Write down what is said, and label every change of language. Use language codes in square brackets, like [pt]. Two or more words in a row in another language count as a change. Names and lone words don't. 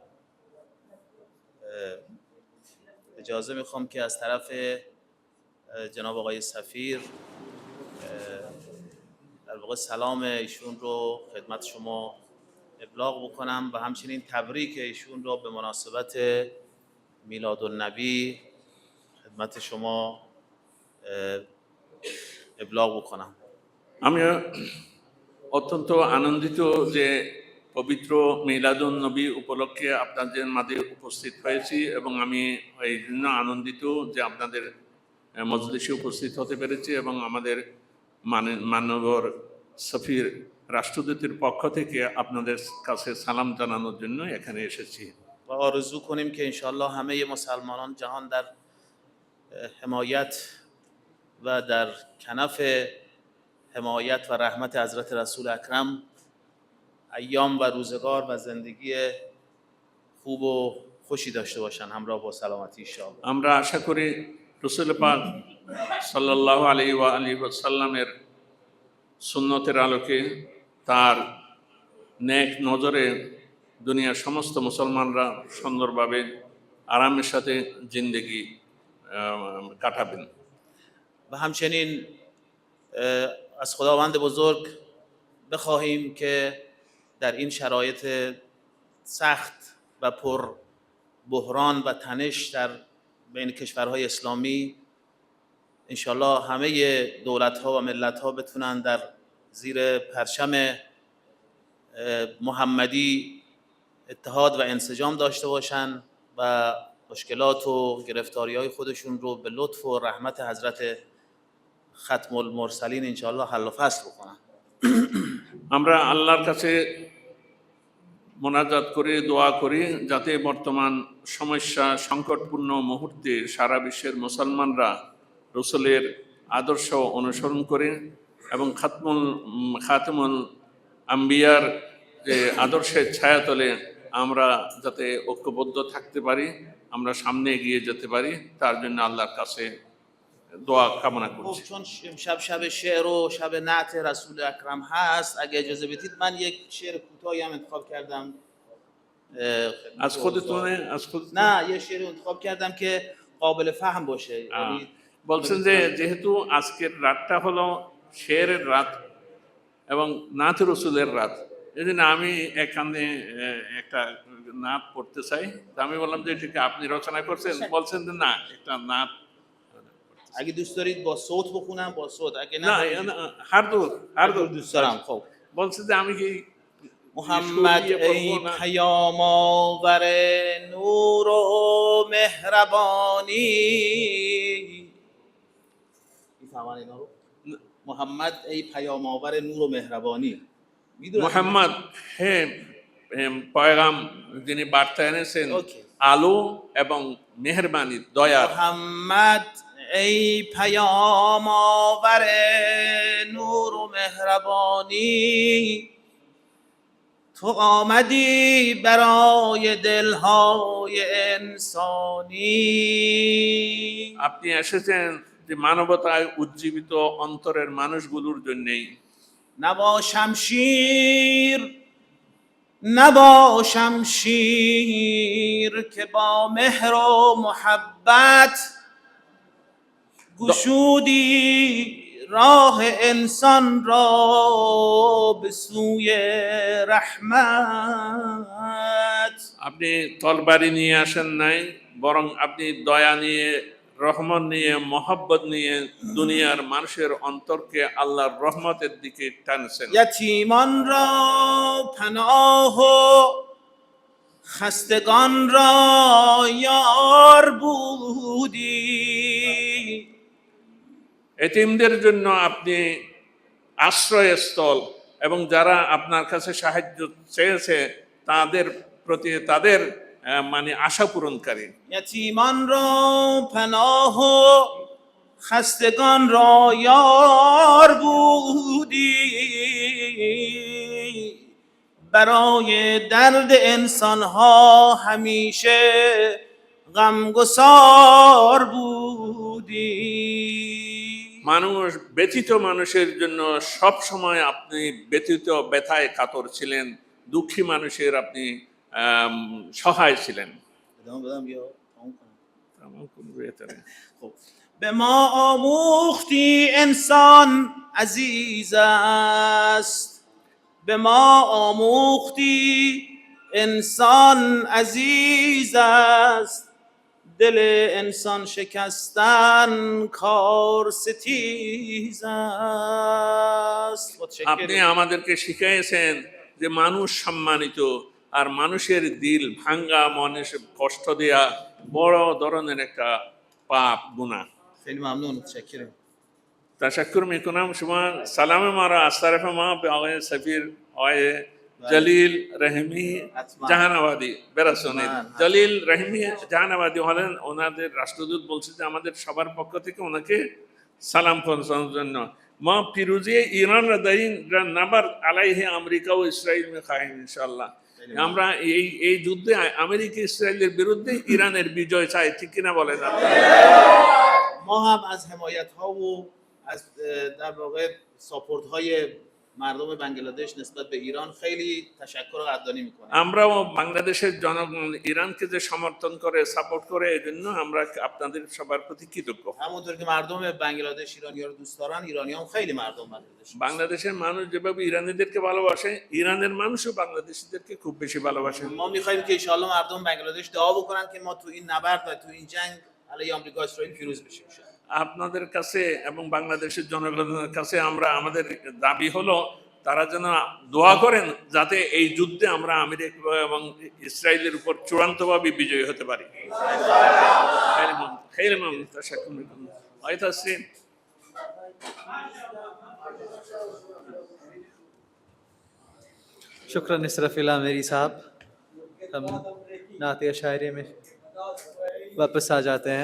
[fa] اجازه میخوام که از طرف جناب آقای سفیر در واقع سلام ایشون رو خدمت شما ابلاغ بکنم و همچنین تبریک ایشون رو به مناسبت میلادالنبی خدمت شما ابلاغ بکنم. [bn] আমি অত্যন্ত আনন্দিত যে পবিত্র মিলাদুন-নবী উপলক্ষে আপনাদের মাঝে উপস্থিত হয়েছি এবং আমি এই জন্য আনন্দিত যে আপনাদের মজলিসে উপস্থিত হতে পেরেছি এবং আমাদের মাননীয় সফির রাষ্ট্রদূতের পক্ষ থেকে আপনাদের কাছে সালাম জানানোর জন্য এখানে এসেছি [fa] و آرزو کنیم که انشالله همه مسلمانان جهان در حمایت و در کنف حمایت و رحمت حضرت رسول اکرم ایام و روزگار و زندگی خوب و خوشی داشته باشن همراه با سلامتی انشاءالله. [bn] আমরা আশা করি রাসূল পাক [ar] صلى الله عليه وآله وسلم [bn] সুন্নতের আলোকে তার নেক নজরে দুনিয়ার সমস্ত মুসলমানরা সুন্দরভাবে আরামের সাথে জিন্দেগি কাটাবেন [fa] و همچنین از خداوند بزرگ بخواهیم که در این شرایط سخت و پر بحران و تنش در بین کشورهای اسلامی انشالله همه دولت‌ها و ملت‌ها بتونن در زیر پرچم محمدی اتحاد و انسجام داشته باشن و مشکلات و گرفتاری‌های خودشون رو به لطف و رحمت حضرت [ar] ختم المرسلین [fa] انشالله حل و فصل بکنن. [bn] আমরা আল্লাহর কাছে মোনাজাত করে দোয়া করি যাতে বর্তমান সমস্যা সংকটপূর্ণ মুহূর্তে সারা বিশ্বের মুসলমানরা রাসূলের আদর্শ অনুসরণ করে এবং [ar] خاتم الأنبياء [bn] যে আদর্শের ছায়াতলে আমরা যাতে ঐক্যবদ্ধ থাকতে পারি, আমরা সামনে এগিয়ে যেতে পারি, তার জন্য আল্লাহর কাছে দোয়া কামনা করছি। [fa] چون امشب شب شعر و شب نعت رسول اکرم هست اگه اجازه بدید من یک شعر کوتاهی هم انتخاب کردم. از خودتونه؟ نه یه شعر انتخاب کردم که قابل فهم باشه. [bn] বলছেন যে যেহেতু আজকের রাতটা হলো শেরের রাত এবং নাত রসুলের রাত, এই জন্য আমি এখানে একটা নাত পড়তে চাই। আমি বললাম যে ঠিক আপনি রচনা করছেন, বলছেন যে না একটা নাত [fa] اگه دوست دارید با صوت بخونم با صوت، اگه نه هر دو دوست دارم. خب [bn] বলছেন যে আমি কি [fa] محمد ای پیام آور نور و مهربانی میفهمن اینا رو؟ محمد ای پیام آور نور و مهربانی [bn] محمد হে পয়গাম যিনি বার্তা এনেছেন আলো এবং মেহেরবানি দয়া। [fa] محمد ای پیام آور نور و مهربانی تو آمدی برای دلهای انسانی [bn] আপনি এসেছেন যে মানবতায় উজ্জীবিত অন্তরের মানুষগুলোর জন্যই। [fa] نبا شمشیر که با مهر و محبت گشودی راه انسان را به سوی رحمت [bn] আপনি তরবারি নিয়ে আসেন নাই, বরং আপনি দয়া নিয়ে, রহমত নিয়ে, মহব্বত নিয়ে দুনিয়ার মানুষের অন্তরকে আল্লাহর রহমতের দিকে টানছেন। [fa] یتیمان را پناه و خستگان را یار بودی [bn] এতিমদের জন্য আপনি আশ্রয়স্থল এবং যারা আপনার কাছে সাহায্য চেয়েছে তাদের প্রতি তাদের মানে আশা পূরণকারী। [fa] یتیمان را پناه و خستگان را یار بودی برای درد انسانها همیشه غمگسار بودی. [bn] মানুষ ব্যথিত মানুষের জন্য সব সময় আপনি ব্যথিত ব্যথায় কাতর ছিলেন, দুঃখী মানুষের আপনি সহায় ছিলেন। [fa] خب. به ما آموختی انسان عزیز است، به ما آموختی انسان عزیز است، دل انسان شکستن کار ستیز است. [bn] আপনি আমাদেরকে শিখিয়েছেন যে মানুষ সম্মানিত, আর মানুষের দিল ভাঙ্গা, মানুষের কষ্ট দেয়া বড় ধরনের একটা পাপ গুনাহ। [fa] خیلی ممنون، متشکرم. تشکر میکنم. شما سلام ما را از طرف ما به آقای سفیر آقای جلیل رحیمی جهان آبادی برسونید. [bn] جلیل رحیمی جهان آبادی হলেন ওনাদের রাষ্ট্রদূত, বলছে যে আমাদের সবার পক্ষ থেকে ওনাকে সালাম পৌঁছানোর জন্য। [fa] ما پیروزی ایران را در این نبرد علیه آمریکا و اسرائیل می‌خواهیم انشالله. [bn] আমরা এই যুদ্ধে আমেরিকা ইসরায়েলের বিরুদ্ধে ইরানের বিজয় চাই, ঠিক কিনা বলেন আপনারা? [fa] ما هم از حمایت ها و از در واقع ساپورت های مردم بنگلادش نسبت به ایران خیلی تشکر و قدردانی میکنیم. [bn] আমরাও বাংলাদেশের জনগণ ইরানকে যে সমর্থন করে, সাপোর্ট করে, এজন্য আমরা আপনাদের সবার প্রতি কৃতজ্ঞ। [fa] همونطور که مردم بنگلادش ایرانی ها رو دوست دارن، ایرانی هم خیلی مردم بنگلادش. [bn] বাংলাদেশের মানুষ যেভাবে ইরানিদেরকে ভালোবাসে, ইরানের মানুষও বাংলাদেশিদেরকে খুব বেশি ভালোবাসে। [fa] ما میخوایم که [ar] ان شاء الله [fa] مردم بنگلادش دعا بکنن که ما تو این نبرد و تو این جنگ علیه آمریکا و اسرائیل پیروز بشیم. [bn] আপনাদের কাছে এবং বাংলাদেশের জনগণের কাছে আমরা আমাদের দাবি হলো তারা যেন দোয়া করেন যাতে এই যুদ্ধে আমরা আমেরিকা এবং ইসরায়েলের উপর চূড়ান্তভাবে বিজয়ী হতে পারি। [ur] شکران اسرافیل میری صاحب، ہم نعتیہ شاعری میں واپس آ جاتے ہیں.